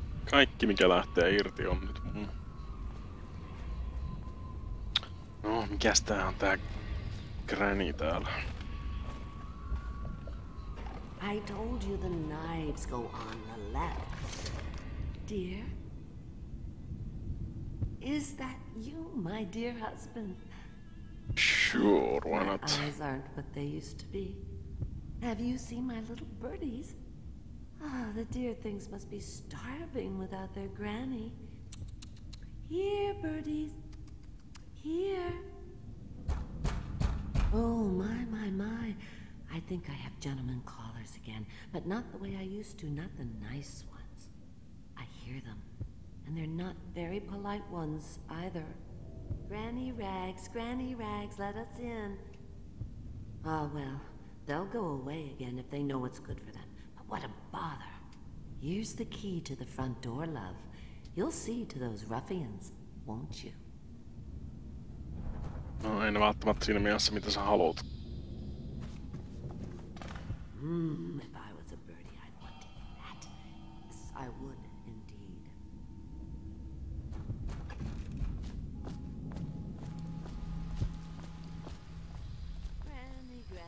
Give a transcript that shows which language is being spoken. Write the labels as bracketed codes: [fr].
[fi] Kaikki mikä lähtee irti on nyt mun. No, mikäs tää on tää Granny täällä? [en] I told you the knives go on the left. Dear? Is that you, my dear husband? Sure, why not? My eyes aren't what they used to be. Have you seen my little birdies? Ah, the dear things must be starving without their granny. Here, birdies. Here. Oh, my. I think I have gentlemen callers again, but not the way I used to, not the nice ones. I hear them, and they're not very polite ones either. Granny Rags, let us in. Ah, well, they'll go away again if they know what's good for them. But what a bother. Here's the key to the front door, love. You'll see to those ruffians, won't you? [fi] No, ei ne välttämättä siinä mielessä, mitä sä haluat. [en] If I was a birdie, I'd want to eat that. Yes, I would, indeed. Granny.